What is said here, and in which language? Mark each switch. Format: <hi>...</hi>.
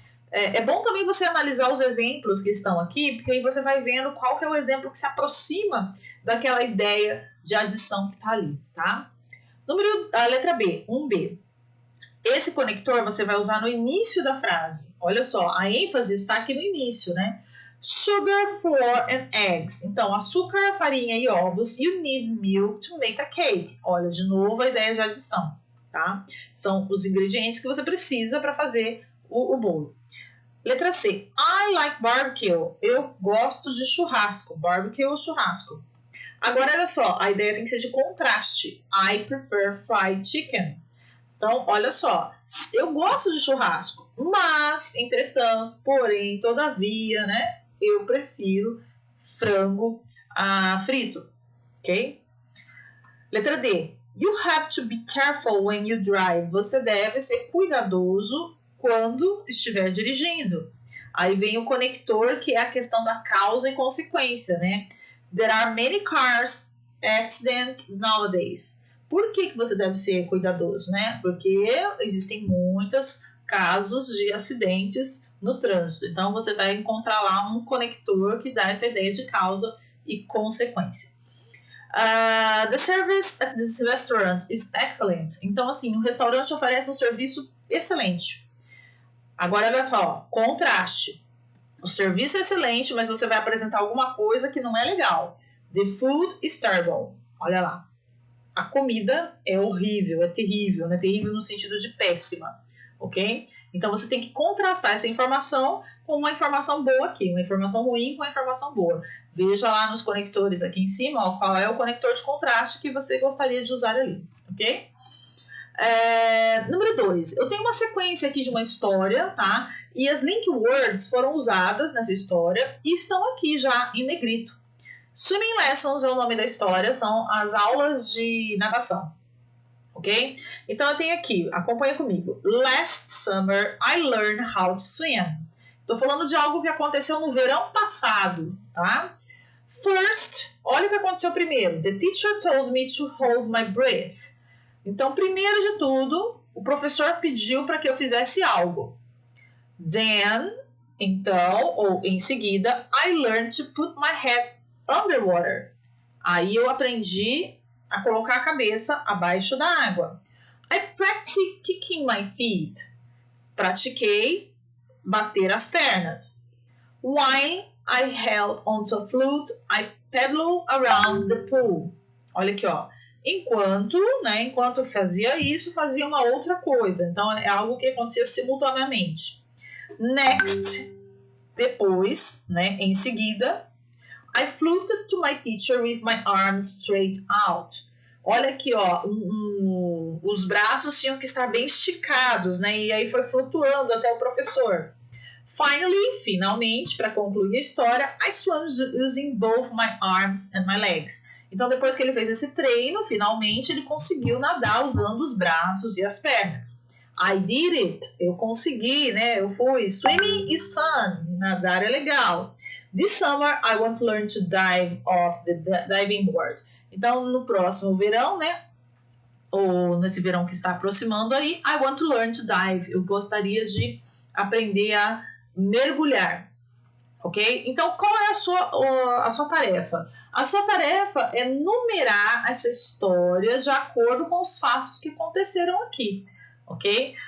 <pt>É bom também você analisar os exemplos que estão aqui, porque aí você vai vendo qual que é o exemplo que se aproxima daquela ideia de adição que está ali, tá? A letra B, 1B. Esse conector você vai usar no início da frase. Olha só, a ênfase está aqui no início, né?</pt> <en>Sugar, flour and eggs.</en> <pt>Então, açúcar, farinha e ovos.</pt> <en>You need milk to make a cake.</en> <pt>Olha, de novo a ideia de adição, tá? São os ingredientes que você precisa para fazer o bolo. Letra C.</pt> <en>I like barbecue.</en> <pt>Eu gosto de churrasco. Barbecue ou churrasco. Agora, olha só, a ideia tem que ser de contraste.</pt> <en>I prefer fried chicken.</en> <pt>Então, olha só, eu gosto de churrasco, mas, entretanto, porém, todavia, né, eu prefiro frango frito, ok? Letra D.</pt> <en>You have to be careful when you drive.</en> <pt>Você deve ser cuidadoso quando estiver dirigindo. Aí vem o conector, que é a questão da causa e consequência, né?</pt> <en>There are many cars accident nowadays.</en> <pt>Por que você deve ser cuidadoso, né? Porque existem muitos casos de acidentes no trânsito. Então, você vai encontrar lá um conector que dá essa ideia de causa e consequência.</pt> <en>The service at this restaurant is excellent.</en> <pt>Então, assim, o restaurante oferece um serviço excelente. Agora, olha só, contraste. O serviço é excelente, mas você vai apresentar alguma coisa que não é legal.</pt> <en>The food is terrible.</en> <pt>Olha lá. A comida é horrível, é terrível, né? Terrível no sentido de péssima, ok? Então você tem que contrastar essa informação com uma informação boa aqui, uma informação ruim com uma informação boa. Veja lá nos conectores aqui em cima, ó, qual é o conector de contraste que você gostaria de usar ali, ok? Número 2, eu tenho uma sequência aqui de uma história, tá? E as link words foram usadas nessa história e estão aqui já em negrito. Swimming lessons é o nome da história, são as aulas de natação, ok? Então eu tenho aqui, acompanha comigo.</pt> <en>Last summer I learned how to swim.</en> <pt>Estou falando de algo que aconteceu no verão passado, tá? First, olha o que aconteceu primeiro.</pt> <en>The teacher told me to hold my breath.</en> <pt>Então, primeiro de tudo, o professor pediu para que eu fizesse algo.</pt> <en>Then,</en> <pt>então, ou em seguida,</pt> <en>I learned to put my head underwater.</en> <pt>Aí eu aprendi a colocar a cabeça abaixo da água.</pt> <en>I practiced kicking my feet.</en> <pt>Pratiquei bater as pernas.</pt> <en>While I held onto a flute, I paddled around the pool.</en> <pt>Olha aqui, ó. Enquanto eu fazia isso, fazia uma outra coisa. Então, é algo que acontecia simultaneamente.</pt> <en>Next,</en> <pt>depois, né, em seguida,</pt> <en>I floated to my teacher with my arms straight out.</en> <pt>Olha aqui, ó, os braços tinham que estar bem esticados, né, e aí foi flutuando até o professor. Finalmente, para concluir a história,</pt> <en>I swam using both my arms and my legs.</en> <pt>Então, depois que ele fez esse treino, finalmente ele conseguiu nadar usando os braços e as pernas.</pt> <en>I did it.</en> <pt>Eu consegui, né? Eu fui.</pt> <en>Swimming is fun.</en> <pt>Nadar é legal.</pt> <en>This summer, I want to learn to dive off the diving board.</en> <pt>Então, no próximo verão, né? Ou nesse verão que está aproximando aí,</pt> <en>I want to learn to dive.</en> <pt>Eu gostaria de aprender a mergulhar. Ok? Então, qual é a sua tarefa? A sua tarefa é numerar essa história de acordo com os fatos que aconteceram aqui, ok?</pt>